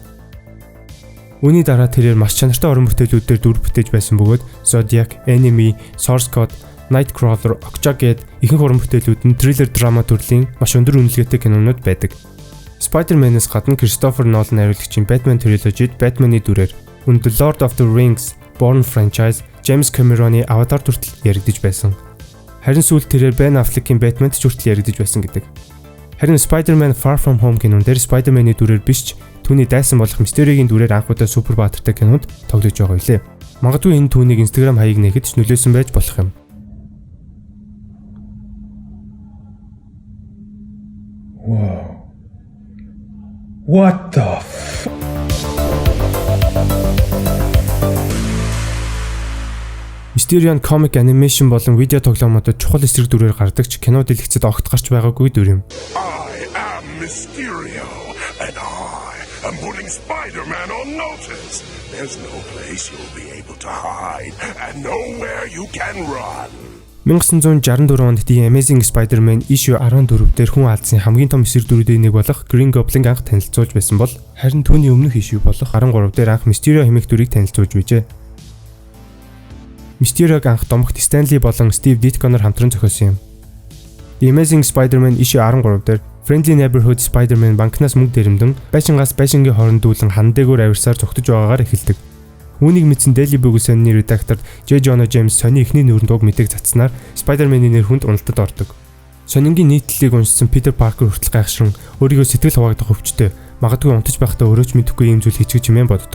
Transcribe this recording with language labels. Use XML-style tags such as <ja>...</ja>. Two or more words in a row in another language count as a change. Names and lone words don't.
<mn>Үүний дараа тэрээр маш чанартай уран бүтээлүүдээр дүр бүтээж байсан бөгөөд Zodiac, Enemy, Source Code, Nightcrawler, Okja гээд ихэнх уран бүтээлүүд нь thriller драма төрлийн маш өндөр үнэлгээтэй кинонууд байдаг. Spider-Man-ээс гадна Christopher Nolan найруулагчийн Batman trilogy-д Batman-ы дүрээр The Lord of the Rings, Bourne franchise, James Cameron-ы Avatar хүртэл яригдж байсан. Харин сүүлд тэрээр Ben Affleck-ийн Batman-д ч хүртэл яригдж байсан гэдэг. Харин Spider-Man Far From Home кинон дээр Spider-Man-ы дүрээр биш ч түүний дайсан болох Mysterio-гийн дүрээр анх удаа супер баатартай кинонд тоглож байгаа билээ. Магадгүй энэ түүнийг Instagram хаяг нээхэд ч нөлөөсөн байж болох юм.</mn> <en>Wow. What the f...</en> <mn>Mysterio нь</mn> <en>comic animation</en> <mn>болон видео тоглоомуудад чухал эсрэг дүрээр гардаг ч кино дэлгэцэд огт гарч байгаагүй дүр юм.</mn> <en>I am Mysterio and I am putting Spider-Man on notice. There's no place you'll be able to hide and nowhere you can run.</en> <mn>1964 онд The Amazing Spider-Man issue 14 дээр хүн алдсан хамгийн том эсрэг дүрүүдийн нэг болох Green Goblin анх танилцуулж байсан бол харин түүний өмнөх issue болох 13 дээр анх Mysterio хэмээх дүрийг танилцуулж байжээ. Mysterio-г анх домогт Stanley болон Steve Ditko-нор хамтран зохиосон юм. The Amazing Spider-Man issue 13 дээр Friendly Neighborhood Spider-Man банкнаас мөнгө дэрэмдэн байшингаас байшингийн хооронд дүүлэн хан дээгүүр авирсаар зогтож байгаагаар эхэлдэг. Үүнийг мэдсэн Daily Bugle-ийн редактор J. Jonah James сони эхний нүүрэнд уг мэдээг цацснаар Spider-Man-ийн нэр хүнд уналтад ордог. Сонингийн нийтлэлийг уншсан Peter Parker хүртэл гайхшран өөрийгөө сэтгэл хуваагдах өвчтэй, магадгүй унтаж байхдаа өөрөө ч мэдэхгүй юм зүйл хийчих чимээ боддог.</mn>